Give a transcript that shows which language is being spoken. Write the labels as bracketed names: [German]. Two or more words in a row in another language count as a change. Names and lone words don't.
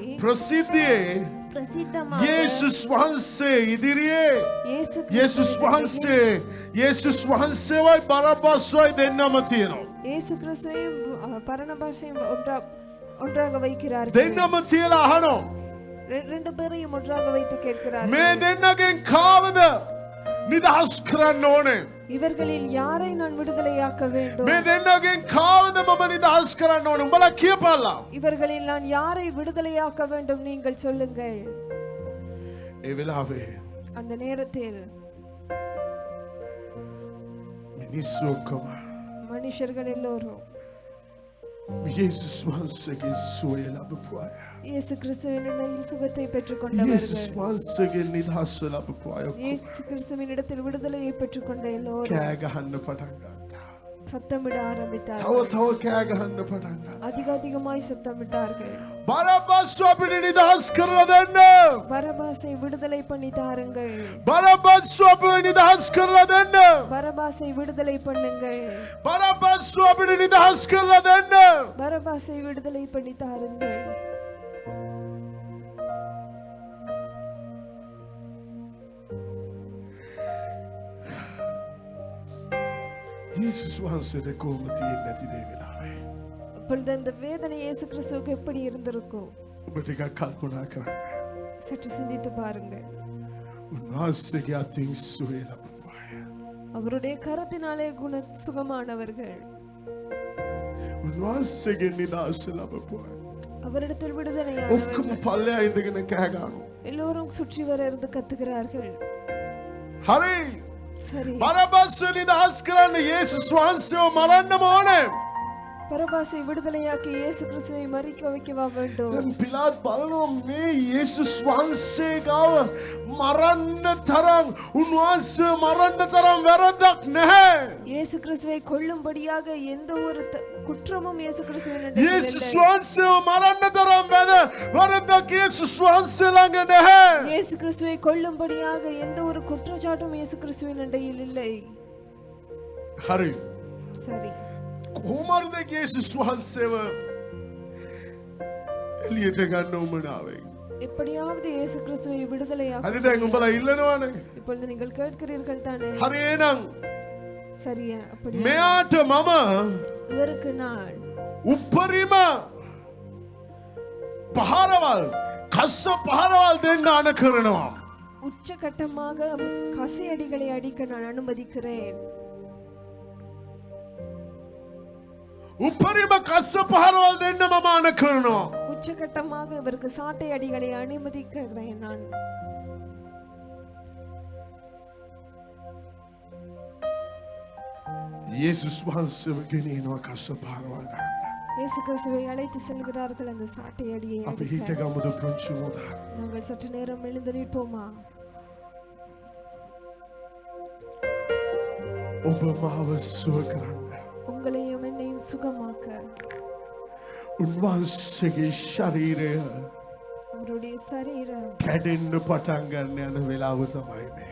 [Sinhala] ප්‍රසිද්ධියේ [Tamil] பிரசித்தமாக [Sinhala] යේසුස් වහන්සේ ඉදිරියේ යේසුස් වහන්සේවයි බරණබාස්වයි දෙන්නම තියෙනවා. [Tamil] இயேசு கிறிஸ்துவையும் பரணபாசையும் ஒன்றாக வைக்கிறார்கள். [Sinhala] දෙන්නම තියලා අහනවා. [Tamil] ரெண்டு பேரையும் ஒன்றாக வைத்து கேட்கிறார்கள். [Sinhala] මේ දෙන්නගෙන් කාවද නිදහස් කරන්න ඕනේ? [Tamil] இவர்களில் யாரை நான் விடுதலையாக்க வேண்டும்? [Sinhala] මේ දෙන්නගෙන් කාවද මම නිදහස් කරන්න ඕනේ? උඹලා කියපල්ලා. [Tamil] இவர்களில் நான் யாரை விடுதலையாக்க வேண்டும் நீங்கள் சொல்லுங்கள். [Sinhala] ඒ වෙලාවේ [Tamil] அந்த நேரத்தில் [Sinhala] මිනිස්සු ඔක්කොම [Tamil] மனுஷர்கள் எல்லோரும் [Sinhala] යේසුස් වහන්සේගේ සුවය ලැබපු අය. [Tamil] இயேசு கிறிஸ்துவின் இடையில் சுகத்தை [Sinhala] යේසුස් [Tamil] பெற்றுக்கொண்டவர்கள். [Sinhala] වහන්සේගේ නිදහස ලැබපු අය [Tamil] இயேசு கிறிஸ்துவின் இடத்தில் விடுதலையை பெற்றுக்கொண்ட எல்லோரும் [Sinhala] කෑ ගහන්න පටන් ගත්තා. [Tamil] சத்தமிட ஆரம்பித்தார்கள். [Sinhala] තව කෑ ගහන්න පටන් ගත්තා. [Tamil] அதிகமாய் சத்தமிட்டார்கள். [Sinhala] බරබ්බස් අපිට නිදහස් කරලා දෙන්න. [Tamil] பரபாசை விடுதலை பண்ணி தாருங்கள். [Sinhala] බරබ්බස් අපිට නිදහස් කරලා දෙන්න. [Tamil] பரபாசை விடுதலை பண்ணுங்கள். [Sinhala] බරබ්බස් අපිට නිදහස් කරලා දෙන්න. [Tamil] பரபாசை விடுதலை பண்ணி தாருங்கள். [Sinhala] යේසුස් වහන්සේට කොහොමද තියෙන්නේ නැති දේ වෙලාවේ. [Tamil] அப்பொழுது அந்த வேதனை இயேசு கிறிஸ்துவுக்கு எப்படி இருந்திருக்கும்? [Sinhala] ඔබ ටිකක් කල්පනා කරන්න. [Tamil] சற்று சிந்தித்து பாருங்கள். [Sinhala] උන්වහන්සේගේ අතින් සුවය ලැබපු අය. [Tamil] அவருடைய கரத்தினாலே சுகமானவர்கள். [Sinhala] උන්වහන්සේගේ නිදහස ලැබපු අය. [Tamil] அவரிடத்தில் விடுதலையானவர்கள். [Sinhala] ඔක්කොම පල්ලෙහා ඉඳගෙන කෑ ගන්නවා. [Tamil] எல்லோரும் சுற்றி வர இருந்து கத்துகிறார்கள். [Sinhala] හරි. [Tamil] சரி. [Sinhala] බරබ්බස් නිදහස් කරන්න යේසුස් වහන්සේව මරන්නම ඕනේ. [Tamil] பரபாசை விடுதலையாக்கி இயேசு கிறிஸ்துவை மரிக்க வைக்கவா வேண்டும்? [Sinhala] දැන් පිලාත් බලනවා මේ යේසුස් වහන්සේ ගාව මරන්න තරම් උන්වහන්සේ මරන්න තරම් වැරද්දක් නැහැ. [Tamil] இயேசு கிறிஸ்துவை கொல்லும்படியாக எந்த ஒரு குற்றமும் இயேசு கிறிஸ்துவின் இடத்தில் [Sinhala] යේසුස් [Tamil] இல்லை. [Sinhala] වහන්සේව මරන්න තරම් වැරද්දක් යේසුස් වහන්සේ ළඟ නැහැ. [Tamil] இயேசு கிறிஸ்துவை கொல்லும்படியாக எந்த ஒரு குற்றச்சாட்டும் இயேசு கிறிஸ்துவின் இடையில் இல்லை. [Sinhala] හරි. [Tamil] சரி. [Sinhala] කොහොමද යේසුස් වහන්සේව එලියට ගන්න උමනාවේ. [Tamil] எப்படியாவது இயேசு கிறிஸ்துவை விடுதலையாக்க. [Sinhala] හරි දැන් උඹලා ඉල්ලනවානේ. [Tamil] இப்பொழுது நீங்கள் கேட்கிறீர்கள் தானே? [Sinhala] හරි එහෙනම් [Tamil] சரியா? அப்படி [Sinhala] මෙයාට මම [Tamil] இதற்கு நான் [Sinhala] උපරිම පහරවල් කස්ස පහරවල් දෙන්න අන කරනවා. [Tamil] உச்சகட்டமாக கசையடிகளை அடிக்க நான் அனுமதிக்கிறேன். [Sinhala] උපරිම කස්ස පහරවල් දෙන්න මම අන කරනවා. [Tamil] உச்சகட்டமாக இவருக்கு சாட்டை அடிகளை அனுமதிக்கிறேன் நான். [Sinhala] යේසුස් වහන්සේව ගෙනියනවා කස්ස පහරවල් ගන්න. [Tamil] இயேசு கிறிஸ்துவை அழைத்து செல்கிறார்கள் அந்த சாட்டை அடியை [Sinhala] අපි [Tamil] அடிக்க. [Sinhala] හිට ගමුද පුංචි මොදා. [Tamil] நாங்கள் சற்று நேரம் எழுந்து நிற்போமா? [Sinhala] ඔබ මාව සුව කරන්න. [Tamil] உங்களையும் என்னையும் சுகமாக்க [Sinhala] උන්වහන්සේගේ ශරීරය [Tamil] அவருடைய சரீரம் [Sinhala] කැඩෙන්න පටන් ගන්න යන වෙලාව තමයි මේ.